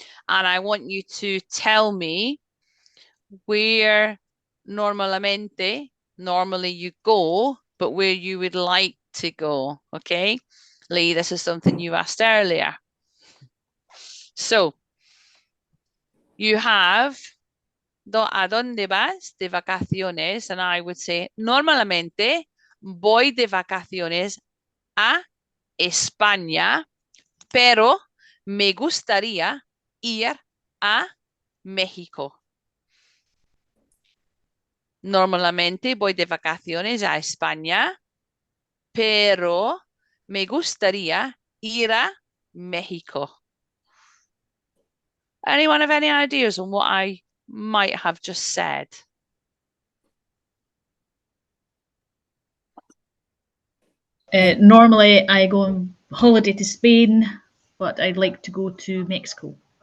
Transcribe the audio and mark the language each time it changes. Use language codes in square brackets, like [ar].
[en] And I want you to tell me where normally you go, but where you would like to go. Okay, Lee, this is something you asked earlier. So you have [es] ¿a dónde vas de vacaciones? [en] And I would say, [es] normalmente voy de vacaciones a España, pero me gustaría ir a México. Normalmente voy de vacaciones a España, pero me gustaría ir a México. [en] Anyone have any ideas on what I might have just said? Normally, I go on holiday to Spain, but I'd like to go to Mexico.